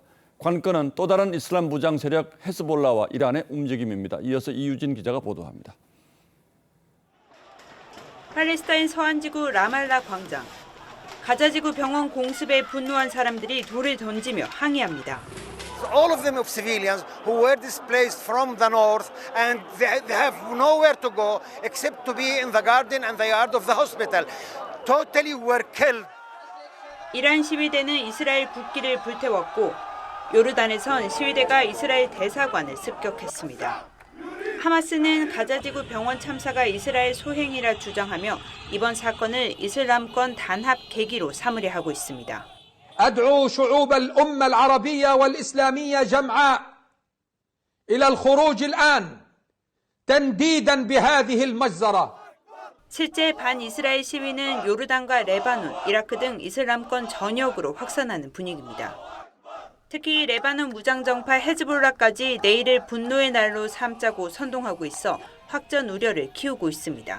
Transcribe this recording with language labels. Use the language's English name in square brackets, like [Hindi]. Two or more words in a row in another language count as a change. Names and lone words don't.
[Korean] 관건은 또 다른 이슬람 무장 세력 헤즈볼라와 이란의 움직임입니다. 이어서 이유진 기자가 보도합니다. 팔레스타인 서안지구 라말라 광장. 가자지구 병원 공습에 분노한 사람들이 돌을 던지며 항의합니다. [English] All of them of civilians who were displaced from the north and they have nowhere to go except to be in the garden and the yard of the hospital. Totally were killed. [Korean] 이란 시위대는 이스라엘 국기를 불태웠고 요르단에선 시위대가 이스라엘 대사관을 습격했습니다. 하마스는 가자지구 병원 참사가 이스라엘 소행이라 주장하며 이번 사건을 이슬람권 단합 계기로 삼으려 하고 있습니다. [Arabic] أدعو شعوب الأمة العربية والإسلامية جمعاء إلى الخروج الآن تنديدا بهذه المجزرة. [Korean] 실제 반이스라엘 시위는 요르단과 레바논, 이라크 등 이슬람권 전역으로 확산하는 분위기입니다. 특히 레바논 무장정파 헤즈볼라까지 내일을 분노의 날로 삼자고 선동하고 있어 확전 우려를 키우고 있습니다.